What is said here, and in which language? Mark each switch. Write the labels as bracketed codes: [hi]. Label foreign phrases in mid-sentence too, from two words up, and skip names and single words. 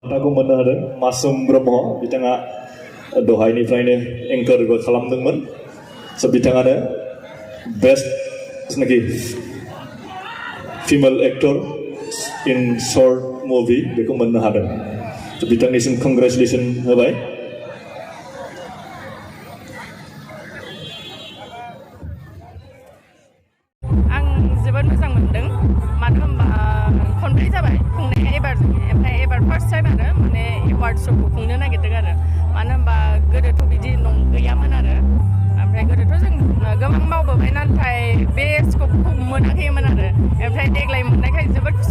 [brx] Aku mono hadoं Masum Brahma बिथाङा दहायनिफ्रायनो एंकारबो खालामदोंमोन so बिथाङानो बेस्ट नाखि [en] female actor in short movie [brx] बेखौ मोननो हादों so बिथांनिसिम congratulation होबाय आं जोबोद मोजां मोनदों मानो होनबा खनब्रै जाबाय खुंनाया एबार [en] first time [brx] आरो माने [en] award show' [brx] खौ खुंनो नागिरदों आरो मानो होनबा गोदोथ' बिदि गैयामोन आरो ओमफ्राय गोदोथ' जों गोबां मावबोबाय नाथाय बे स्कपखौ मोनाखैमोन आरो ओमफ्राय देग्लाय मोननायखाय जोबोद खुसि